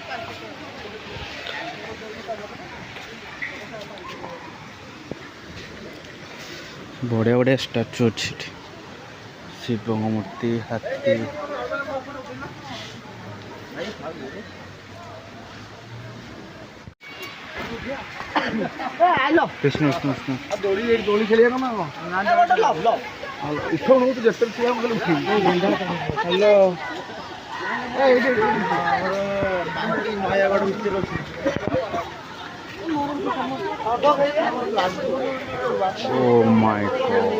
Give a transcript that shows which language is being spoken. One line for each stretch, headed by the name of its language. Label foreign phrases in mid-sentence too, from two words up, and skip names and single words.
Hindi: बढ़िया बढ़िया स्टाचू अच्छी शिव मूर्ति हाथी कृष्ण कृष्ण कृष्ण
Odia: ଦୋଳି ଦୋଳି ଖେଳିବା ନା ଇଠଉ ନଉ ତୁ ଯେତେ ଠିଆ ମୁଁ ହ୍ୟାଲୋ ନୟାଗଡ଼ ଭିତରେ ଅଛି
English: Oh my God